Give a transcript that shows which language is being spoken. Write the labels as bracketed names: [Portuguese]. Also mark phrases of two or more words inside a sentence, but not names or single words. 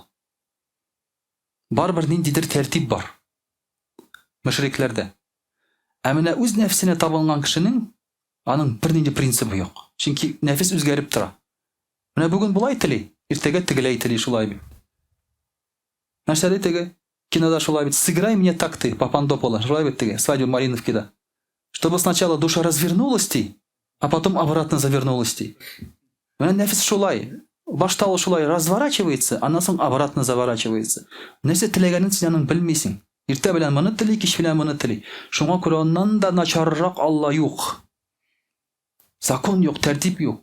[Tatar] Барбер ниндидер тәртип бар. Мөшрикләрдә. Ә менә үз нәфсенә табынган кешенең аның бернинди принцибы юк. Чөнки нәфис үзгәреп тора. Менә бүген булай тели, иртәгә тегеләй тели шулай бит. Нәрсәдә теге? Кинода шулай бит. [Russian] Сыграй мне так ты, [Tatar] Папандопола, шулай бит теге, [Russian] свадьба Мариновкида. Чтобы сначала душа развернулась, а потом обратно завернулась. [Tatar] Менә нәфис шулай. Башта ул шулай разворачивается, аннан соң [Russian] обратно заворачивается. [Tatar] Нәрсә теләгәнен син аның белмисең. Иртә белән моны тели, кич белән моны тели. Шуңа күрә аннан да начаррак Алла юк. Закон юк, тәртип юк.